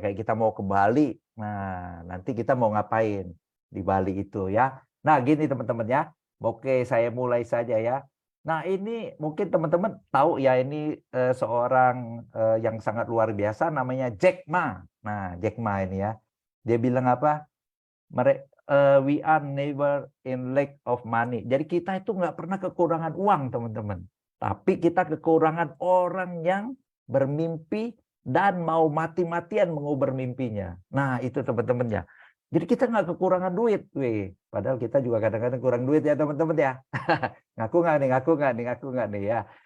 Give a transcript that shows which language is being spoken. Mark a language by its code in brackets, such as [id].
[id] Kayak kita mau ke Bali. Nah nanti kita mau ngapain di Bali itu ya. Nah gini teman-teman ya. Oke saya mulai saja ya. Nah ini mungkin teman-teman tahu ya ini seorang yang sangat luar biasa namanya Jack Ma. Nah Jack Ma ini ya. Dia bilang apa? [en] We are never in lack of money. [id] Jadi kita itu nggak pernah kekurangan uang teman-teman. Tapi kita kekurangan orang yang bermimpi dan mau mati-matian mengubur mimpinya. Nah itu teman-teman ya. Jadi kita nggak kekurangan duit. Weh. Padahal kita juga kadang-kadang kurang duit ya teman-teman ya. Ngaku nggak nih ya.